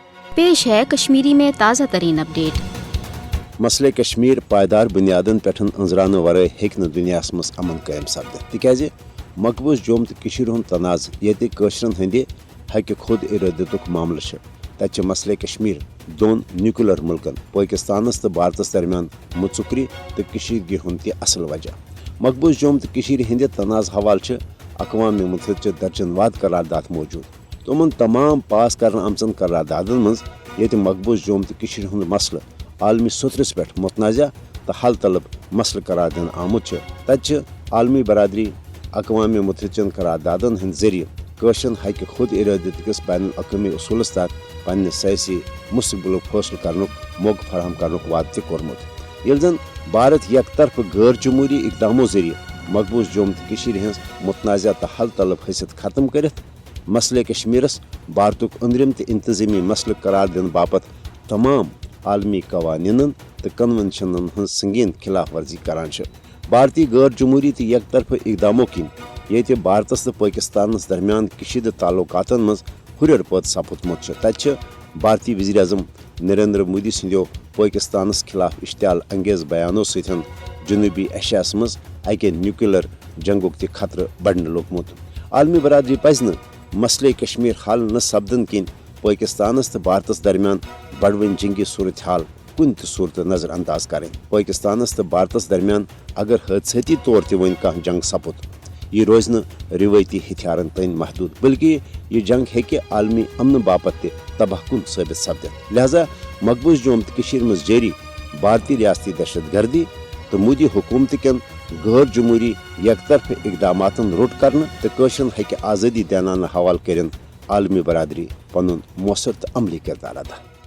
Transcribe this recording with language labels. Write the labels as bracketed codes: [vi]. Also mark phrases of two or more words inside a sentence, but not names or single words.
[hi] पेश है कश्मीरी में ताज़ा तरीन अपडेट। [ks] मसले कश्मीर पायदार बुनियादन पे अंजरान वर हेक्न दुनिया मज अमन कायम सपद तिकाज मकबूज जोम तो हुंद तनाज ये कशरन हंदि हक खुद इरादतुक मामल तत मसले कश्मीर दोन न्यूक्लियर मुल्कन पाकिस्तानस तो भारतस दरमियान मुचुकरी तो कशीदगी हुंद असल वजह। मकबूज जोम तो हंद तनाज हवाल अक़वाम मुत्तहिदा दर्जन वाद करारदाद मौजूद। तमन तमाम पास कर आमचन करारदादन मज ये मकबूज जोम तो हुंद मसल आलमी सतरस पे मुतनाज़ा तो हल तलब मसल करार दिन आमुत तत आलमी बरदरी अक़वाम मुत्तहिदा करारदादन हंद जरिए कशरन हक खुद इरादत किस बैन अक़वामी उसूलस तहत पन्ने सियासी मुस्तकबिल फैसल कर मौक़ फराहम कर वाद कोरमुत। ये जन भारत यक तरफ गैर जमहूरी इकदामों जरिए मकबूज जोम तो मुतनाज़ा तो हल तलब हैसियत खत्म कर मसले कश्मीरस भारतुक अंदरिम तो इंतजामी मसल करार दिन बापत तमाम आलमी कवानीन तो कन्वेंशनन हज संगीन खिलाफ वर्जी करान। भारतीय गैर जमहूरी तो यक तरफ इकदामों किन ये भारतस तो पाकिस्तानस दरमियान कशीद ताल्लुकातन मज हुरर पद सपुदमुत तत भारतीय वज़ीर आज़म नरेंद्र मोदी सो पाकिस्तानस खिलाफ इश्तियाल अंगेज बयानों सतन जनूबी एशियास मज अके न्यूक्लियर जंगुक त खतरे बढ़ने लोगमुत। आलमी बरदरी पज मसले कश्मीर हल न सपदन किन पाकिस्तानस तो भारतस दरमियान बढ़वन जंगी सूरत हाल कुन सूरत नजर अंदाज करें। पाकिस्तानस तो भारतस दरमियान अगर हादसाती तौर वन कह जंग सपुद यह रोज न रिवायती हथियारन तन महदूद बल्कि यह जंग हेके आलमी अमन बापत तबाह कुन साबित सपदित। लिहाजा मकबूज जोम तो मज जारी भारतीय रियासती दहशत गर्दी तो मोदी हुकूमत कन गैर जमहूरी यक तरफ इकदामातन रोट कर तो कशरन हक आज़ादी देनाना हवाल कर आलमी बरदरी पन मौसर तो अमली किरदार अदा।